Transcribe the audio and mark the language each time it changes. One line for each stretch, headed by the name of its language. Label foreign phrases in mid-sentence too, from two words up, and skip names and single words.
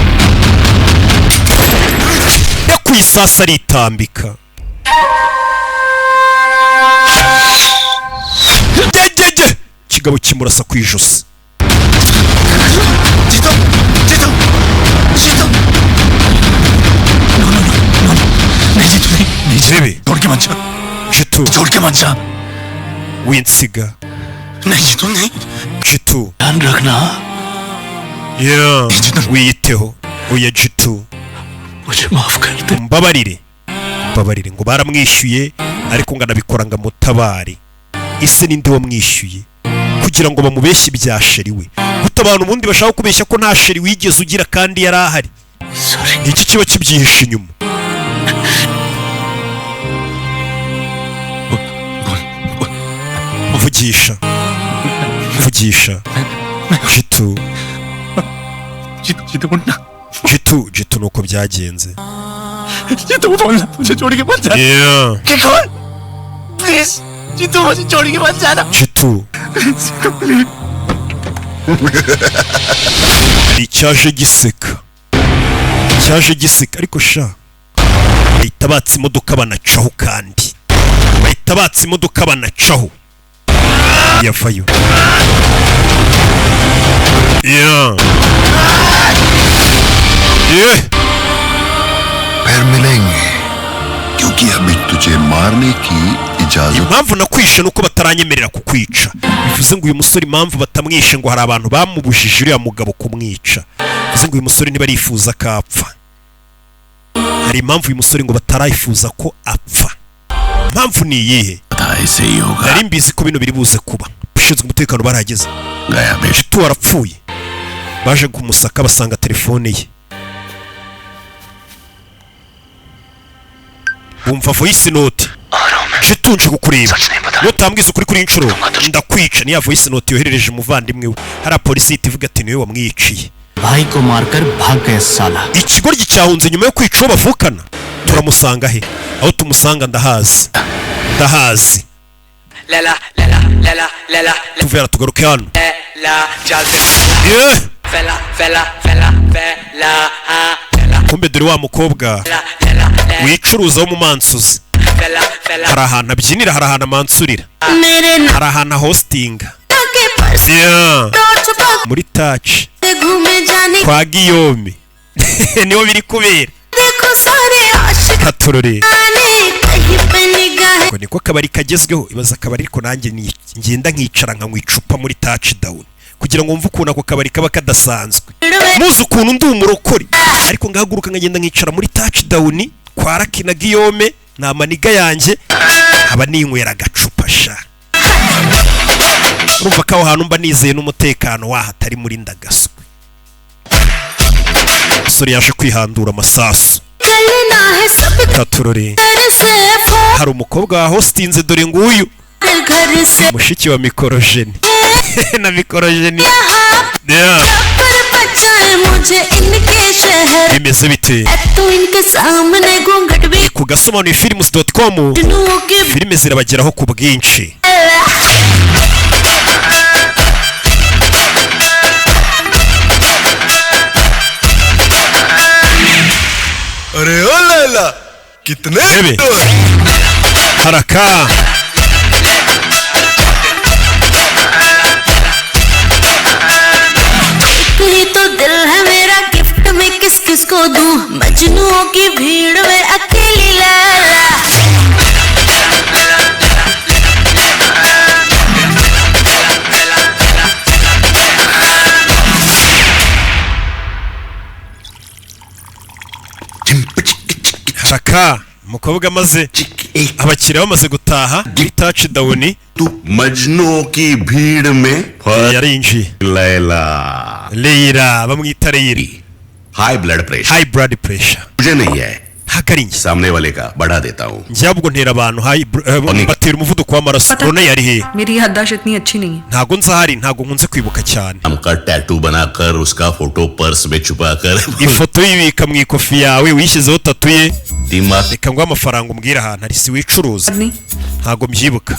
Kinyarwanda: yakwisasa aritambika jejeje kigabo kimurasa ku ijosi bebe
Hindi: छोड़ के मत जा Jitu छोड़ के मत जा
Kinyarwanda: winsiga
Hindi: नहीं जीतू नहीं Jitu ध्यान रखना
Kinyarwanda: wiyiteho oya Jitu
Hindi: मुझे माफ कर दे
Kinyarwanda: mbabarire ngo baramwishyuye ariko ngo anabikora ngo mutabare ise ninde wamwishyuye kugira ngo bamubeshye ibya sheri we gutabana ubundi bashaka kubeshya ko nta sheri wigeze ugira kandi yari ahari iki kiba kibyihishe inyuma vugisha Jitu Jitu nuko byagenze
Hindi: जीतू बोलना मुझे छोड़ के मत जा क्या कौन प्लीज जीतू मुझे छोड़ के मत जाना
Kinyarwanda: Jitu icyaje giseka ariko sha bahita batse imodoka banacaho kandi yavayo
Hindi: फिर मिलेंगे क्योंकि अभी तुझे मारने की इजाजत
Kinyarwanda: impamvu nakwishe nuko bataranyemerera kukwica bivuze ngo uyu musore impamvu batamwishe ngo hari abantu bamubujije uriya mugabo kumwica bivuze ngo uyu musore ntibarifuza ko apfa hari impamvu uyu musore ngo batarayifuza ko apfa impamvu ni iyihe nari mbizi ko bino biri buze kuba ushinzwe umutekano barahageze Jitu warapfuye baje kumusaka basanga telefone ye bumva
English: voice note
Kinyarwanda: Jitu nje kukureba utambwiza ukuri kuri inshuro ndakwica niya
English: voice note
Kinyarwanda: yoherereje umuvandimwe we hari polisi itivuga ati niwe wamwiciye
Hindi: भाई को मारकर भाग गया साला
Kinyarwanda: ikigoryi cyahunze nyuma yo kwica uwo bavukana turamusanga he aho tumusanga ndahazi tuvera tugaruke hano kumbe dore wa mukobwa wicuruza wo mu mansuzi hari ahantu abyinira hari ahantu amansurira hari ahantu hostinga muri taci kwa Giyome niho biri kubera katurore ngo niko kabari kagezweho ibaza akabari ariko nanjye ngenda nkicara nkanywa icupa muri touch down kugira ngo mve ukuntu ako kabari kaba kadasanzwe muzi ukuntu ndi umurokore ariko ngahaguruka nkagenda nkicara muri touch down kwa Raki na Giyome na maniga yanjye aba ninywera agacupa sha urumva ko aho hantu mba nizeye n'umutekano wahatari muri ndagaswe sori yaje kwihandura amasasu katurore hari umukobwa wa hostinze dore nguyu mushiki wa mikorojeni na mikorojeni
Hindi: मुझे इनके शहर
Kinyarwanda: bimeze bite
Hindi: तो इनके सामने घूंघट भी
Kinyarwanda: ku gasobanuyefilms.com filime zirabageraho ku bwinshi
Hindi: अरे ओ लैला कितने
Kinyarwanda: haraka
Hindi: ही तो दिल है मेरा गिफ्ट में किस किस को दूं मजनुओं की भीड़ में अकेली लैला
Kinyarwanda: haraka umukobwa amaze abakiriya bamaze gutaha touch down
Hindi: तू मजनू की भीड़ में
Kinyarwanda: yarinjiye लैला bamwita Leila
English: High blood pressure
Hindi: मुझे नहीं है
Kinyarwanda: hakarinje
Hindi: सामने वाले का बढ़ा देता हूँ
Kinyarwanda: njyabwo ntera abantu batera umuvuduko w'amaraso rone yari he
Hindi: मेरी याददाश्त इतनी अच्छी नहीं है
Kinyarwanda: ntago nzahari ntago nkunze kwibuka cyane
Hindi: हमका टैटू बनाकर उसका फोटो पर्स में छुपाकर
Kinyarwanda: ifoto yibika mu ikofi yawe wishyizeho tatu ye
Hindi: दिमाग
Kinyarwanda: reka ngo amafaranga umbwira ahantu ari si wicuruza ntago mbyibuka